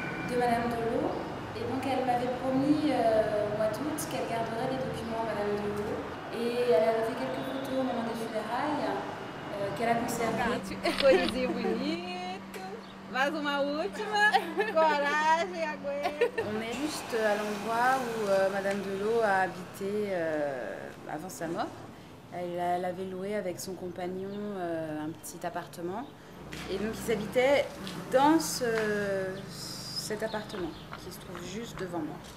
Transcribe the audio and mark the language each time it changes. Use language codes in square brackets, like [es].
[fr] de Madame Delot, et donc elle m'avait promis au mois d'août qu'elle garderait les documents Madame Delot, et elle avait fait quelques photos au moment des funérailles qu'elle a conservées. [pt] Coisinha bonito, mais uma última, coragem, aguenta. [fr] On est juste à l'endroit où Madame Delot a habité avant sa mort. Elle avait loué avec son compagnon un petit appartement, et donc ils habitaient dans cet appartement qui se trouve juste devant moi.